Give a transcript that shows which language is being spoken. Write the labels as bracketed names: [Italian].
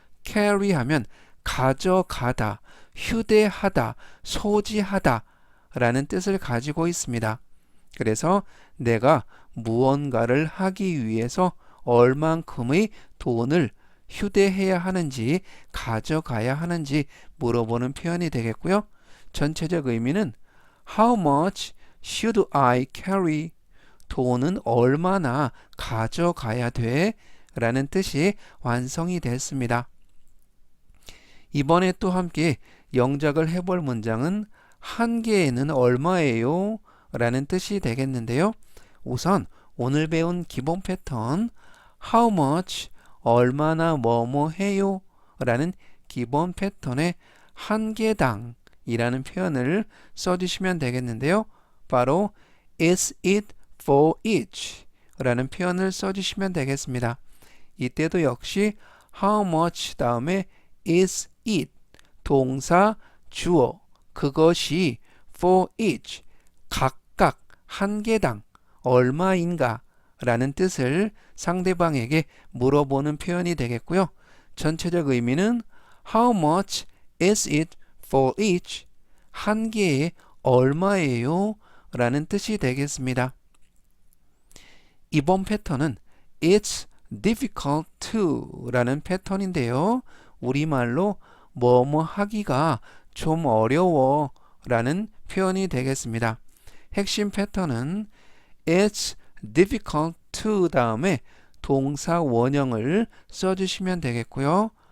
[Korean] carry 하면 가져가다, 휴대하다, 소지하다 라는 뜻을 가지고 있습니다. 그래서 내가 무언가를 하기 위해서 얼만큼의 돈을 휴대해야 하는지 가져가야 하는지 물어보는 표현이 되겠고요. 전체적 의미는 [English] How much should I carry? [Korean] 돈은 얼마나 가져가야 돼? 라는 뜻이 완성이 됐습니다. 이번에 또 함께 영작을 해볼 문장은 한 개에는 얼마예요? 라는 뜻이 되겠는데요. 우선 오늘 배운 기본 패턴 How much 얼마나 뭐뭐 해요? 라는 기본 패턴의 한 개당 이라는 표현을 써주시면 되겠는데요. 바로 [English] Is it for each? [Korean] 라는 표현을 써주시면 되겠습니다. 이때도 역시 how much 다음에 is it 동사 주어 그것이 for each 각각 한 개당 얼마인가 라는 뜻을 상대방에게 물어보는 표현이 되겠고요. 전체적 의미는 [English] how much is it for each [Korean] 한 개에 얼마예요? 라는 뜻이 되겠습니다. 이번 패턴은 [English] It's difficult to [Korean] 라는 패턴인데요. 우리말로 뭐뭐 하기가 좀 어려워 라는 표현이 되겠습니다. 핵심 패턴은 [English] It's difficult to [Korean] 다음에 동사 원형을 써주시면 되겠고요.